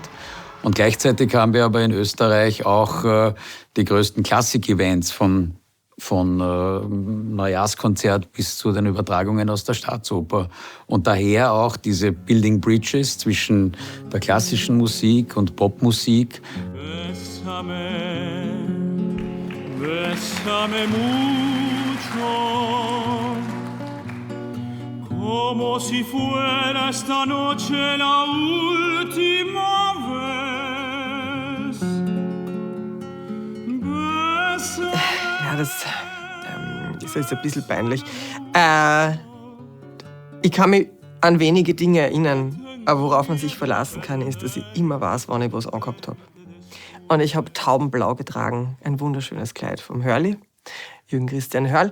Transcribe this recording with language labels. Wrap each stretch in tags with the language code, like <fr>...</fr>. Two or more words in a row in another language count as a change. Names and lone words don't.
<de>Und gleichzeitig haben wir aber in Österreich auch die größten Klassik-Events von Neujahrskonzert bis zu den Übertragungen aus der Staatsoper. Und daher auch diese</de> <en>Building Bridges</en> <de>zwischen der klassischen Musik und Popmusik.</de> <es>Bésame mucho, como si fuera esta noche la última vez.</es> <de>Ja, das ist jetzt ein bisschen peinlich. Ich kann mich an wenige Dinge erinnern, aber worauf man sich verlassen kann, ist, dass ich immer weiß, wann ich was angehabt habe. Und ich habe taubenblau getragen, ein wunderschönes Kleid vom Hörli, Jürgen Christian Hörl.</de>